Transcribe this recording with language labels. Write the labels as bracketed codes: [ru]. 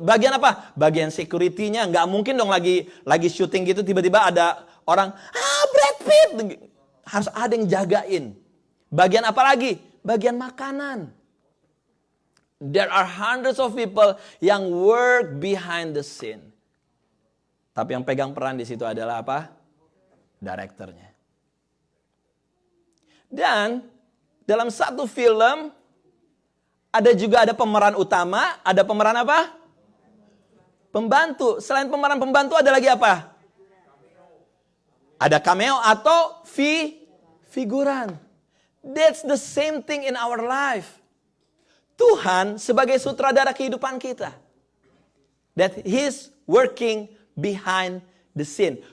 [id] Bagian apa? Bagian security-nya. Nggak mungkin dong lagi syuting gitu. Tiba-tiba ada orang. Brad Pitt. Harus ada yang jagain. Bagian apa lagi? Bagian makanan. [en] There are hundreds of people yang work behind the scene. [id] Tapi yang pegang peran di situ adalah apa? Direkturnya. Dan dalam satu film ada pemeran utama, ada pemeran apa? Pembantu. Selain pemeran pembantu ada lagi apa? Ada cameo atau figuran. [en] That's the same thing in our life. [id] Tuhan sebagai sutradara kehidupan kita. [en] That He's working behind the scene.